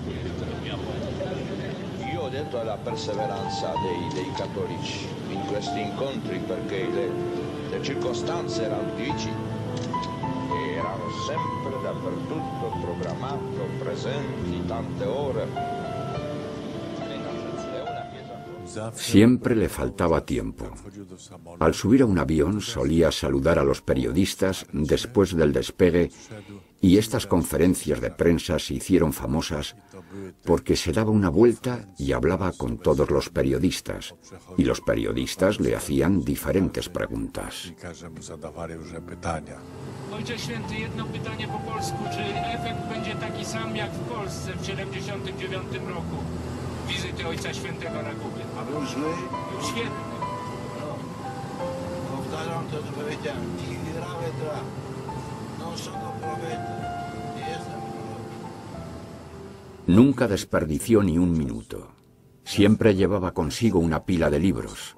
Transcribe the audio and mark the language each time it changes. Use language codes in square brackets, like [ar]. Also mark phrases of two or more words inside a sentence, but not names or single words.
[it] Io ho detto alla perseveranza dei cattolici in questi incontri, perché le circostanze erano difficili, erano sempre dappertutto programmato, presenti tante ore. [es] Siempre le faltaba tiempo. Al subir a un avión solía saludar a los periodistas después del despegue, y estas conferencias de prensa se hicieron famosas porque se daba una vuelta y hablaba con todos los periodistas, y los periodistas le hacían diferentes preguntas. [pl] Ojcze Święty, jedno pytanie po polsku. Czy efekt będzie taki sam jak w Polsce w 79 roku? Wizyty Ojca Świętego na Kubie. A był zły? Był świetny. Powtarzam to, co powiedziałem. [it] No sono profeta. [pl] Nie jestem prorok. [es] Nunca desperdició ni un minuto. Siempre llevaba consigo una pila de libros.